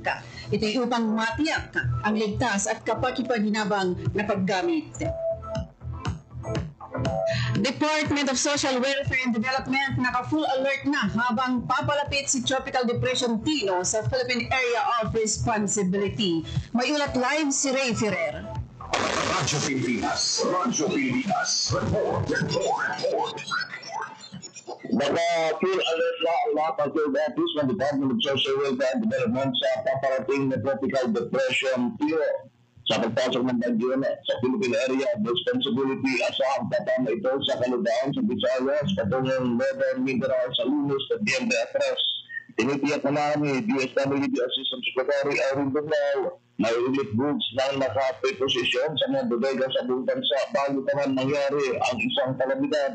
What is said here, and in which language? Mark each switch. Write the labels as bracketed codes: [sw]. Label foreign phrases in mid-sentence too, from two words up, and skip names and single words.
[tl] Ito ay upang matiyak ang ligtas at kapaki-paginabang na paggamit. Department of Social Welfare and Development naka- [en] full alert [tl] na habang papalapit si Tropical Depression Tino sa Philippine Area of Responsibility. May ulat live si Ray Ferrer. Radyo Pilipinas. Radyo Pilipinas. Report. Naka- [en] full alert [tl] na ang mga control office ng Department of Social Welfare and Development sa paparating na Tropical Depression Tino. Sa pagpasok ng bagyo sa Philippine Area of Responsibility, asahang tatama ito sa kaludaan sa Visayas, patungong Northern Mindanao sa Lunes at Diembe Atras. Tinitiyak naman ni DSWD Assistant Secretary Irene Bunao na [en] relief goods [tl] na nakapreposisyon sa mga bodega sa buong bansa bago pa man mangyari ang isang kalamidad.